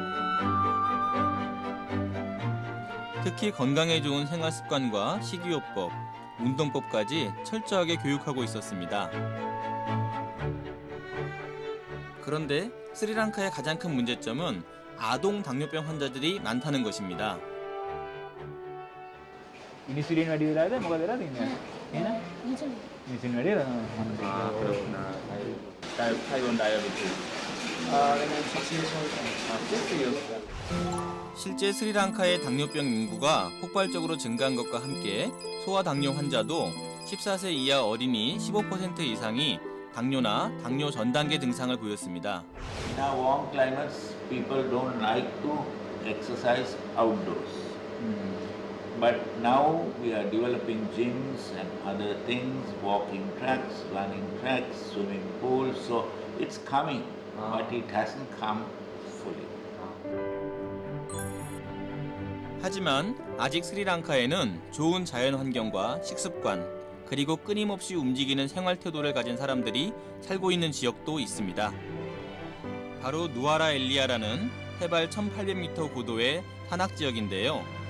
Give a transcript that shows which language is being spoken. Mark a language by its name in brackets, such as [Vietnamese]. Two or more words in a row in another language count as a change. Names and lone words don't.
[Korean] 특히 건강에 좋은 생활습관과 식이요법, 운동법까지 철저하게 교육하고 있었습니다. 그런데 스리랑카의 가장 큰 문제점은 아동 당뇨병 환자들이 많다는 것입니다. [Sinhala] ඉනිසිලින් වැඩි වෙලාද මොකද වෙලා තින්නේ? එහෙනම් ඉනිසිලින් වැඩි වෙලා [Korean] 아, 그렇구나. [English] type one diabetes. [Korean] 실제 스리랑카의 당뇨병 인구가 폭발적으로 증가한 것과 함께 소아당뇨 환자도 14세 이하 어린이 15% 이상이 당뇨나 당뇨 전 단계 증상을 보였습니다. [English] In our warm climates, people don't like to exercise outdoors. But now we are developing gyms and other things, walking tracks, running tracks, swimming pools. So it's coming, but it hasn't come fully. [Korean] 하지만 아직 스리랑카에는 좋은 자연 환경과 식습관, 그리고 끊임없이 움직이는 생활 태도를 가진 사람들이 살고 있는 지역도 있습니다. 바로 누아라 엘리아라는 해발 1800m 고도의 산악 지역인데요.